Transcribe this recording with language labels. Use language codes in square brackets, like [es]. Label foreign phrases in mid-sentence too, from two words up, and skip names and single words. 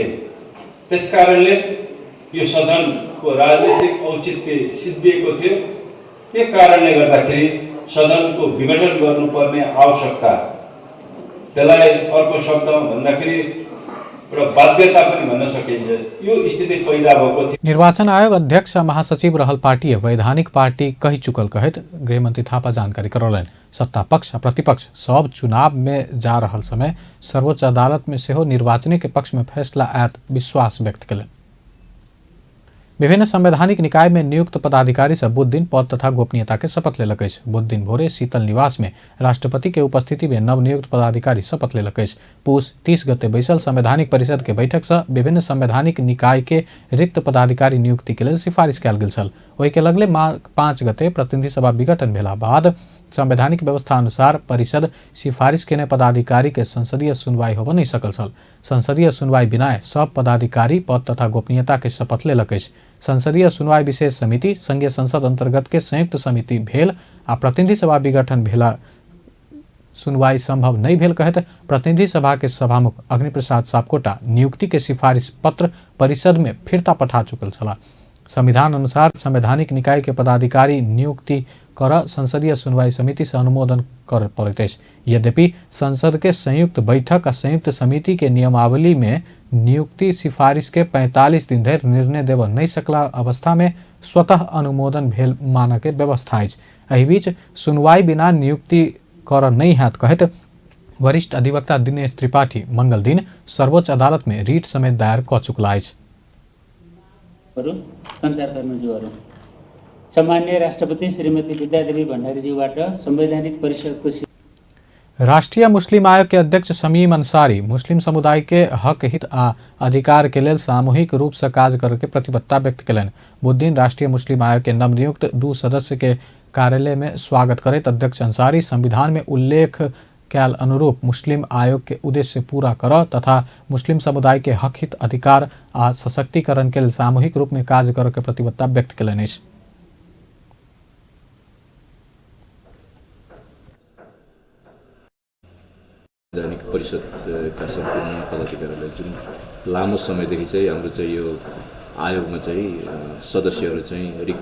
[ne] त्यसकारणले यो सदनको राजनीतिक औचित्य सिद्धिएको थियो। त्यो कारणले गर्दाखेरि सदनको विघटन गर्नुपर्ने आवश्यकता, त्यसलाई अर्को शब्दमा भन्दाखेरि एउटा बाध्यता पनि भन्न सकिन्छ, यो स्थिति पैदा भएको थियो। [mai] निर्वाचन आयोग अध्यक्ष महासचिव रहल पार्टी वैधानिक पार्टी कही चुकल कहत गृहमंत्री थापा जानकारी करौलनि। सत्ता पक्ष आ प्रतिपक्ष सब चुनाव में जा रहल समय सर्वोच्च अदालत में सेहो निर्वाचन के पक्ष में फैसला आयत विश्वास व्यक्त कयलनि। विभिन्न संवैधानिक निकाय में नियुक्त पदाधिकारी सब बुध दिन पद तथा गोपनीयता के शपथ लेलक अछि। बुध दिन भोरे शीतल निवास में राष्ट्रपति के उपस्थिति में नवनियुक्त पदाधिकारी शपथ लेलक अछि। पुष 30 गते बैसल संवैधानिक परिषद के बैठक से विभिन्न संवैधानिक निकाय के रिक्त पदाधिकारी नियुक्ति के लिए सिफारिश कयल गेल छल। ओहि के लगले 5 गते प्रतिनिधि सभा विघटन भेला बाद संवैधानिक व्यवस्था अनुसार परिषद सिफारिश केने पदाधिकारी के संसदीय सुनवाई होब नहीं सकल छल। संसदीय सुनवाई बिना सब पदाधिकारी पद तथा गोपनीयता के शपथ लेलक। संसदीय सुनवाई विशेष समिति संघीय संसद अंतर्गत के संयुक्त समिति भेल आ प्रतिनिधि सभा विघटन भेला सुनवाई संभव नहीं भेल कहत प्रतिनिधि सभा के सभामुख अग्निप्रसाद सापकोटा नियुक्ति के सिफारिश पत्र परिषद में फिरता पठा चुकल छला। संविधान अनुसार संवैधानिक निकाय के पदाधिकारी नियुक्ति कर संसदीय सुनवाई समिति से अनुमोदन कर पड़ते। यद्यपि संसद के संयुक्त बैठक और संयुक्त समिति के नियमावली में नियुक्ति सिफारिश के 45 दिन धरि निर्णय देव नहीं सकला अवस्था में स्वतः अनुमोदन भेल मानक व्यवस्था अछि। एहि बीच सुनवाई बिना नियुक्ति कर नहीं हैत कहत वरिष्ठ अधिवक्ता दिनेश त्रिपाठी मंगल दिन सर्वोच्च अदालत में रीट समेत दायर क चुकला अछि। [ne] सञ्चारकर्मीज्यूहरू सम्माननीय राष्ट्रपति श्रीमती विद्यादेवी भण्डारीज्यूबाट संवैधानिक परिषदको [mai] राष्ट्रीय मुस्लिम आयोग के अध्यक्ष शमीम अंसारी मुस्लिम समुदाय के हक हित आ अधिकार के लेल सामूहिक रूप से काज करके प्रतिबद्धता व्यक्त कयलनि। बुध राष्ट्रीय मुस्लिम आयोग के नवनियुक्त 2 सदस्य के कार्यालय में स्वागत करैत अध्यक्ष अंसारी संविधान में उल्लेख कैल अनुरूप मुस्लिम आयोग के उद्देश्य पूरा कर तथा मुस्लिम समुदाय के हक हित अधिकार आ सशक्तिकरण के लिए सामूहिक रूप में कार्य करके प्रतिबद्धता व्यक्त कयलनि। [ne] संवैधानिक परिषदका सम्पूर्ण पदाधिकारीलाई जुन लामो समयदेखि चाहिँ हाम्रो चाहिँ यो आयोगमा चाहिँ सदस्यहरू चाहिँ रिक्त